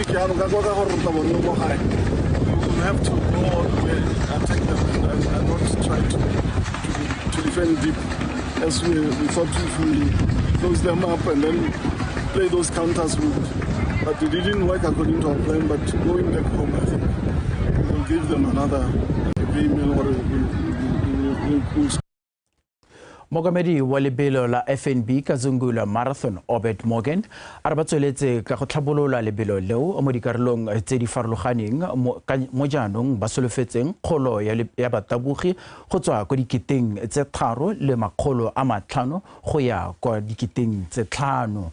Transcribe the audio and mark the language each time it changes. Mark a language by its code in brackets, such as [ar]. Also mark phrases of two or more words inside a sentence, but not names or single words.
[en] We have to go all the way, attack them and not try to defend deep. As we thought if we close them up and then play those counters but it didn't work according to our plan. But going back home, I think we'll give them another game or we'll [tn] Mogamedi wa lebelo la FNB Kazungula Marathon Obed Morgan a re ba tsweletse ka go tlhabolola lebelo leo mo dikarolong tse di farologaneng mo jaanong ba solofetseng kgolo ya batabogi go tswa kwa diketeng tse 3,500 go ya kwa diketeng tse 5.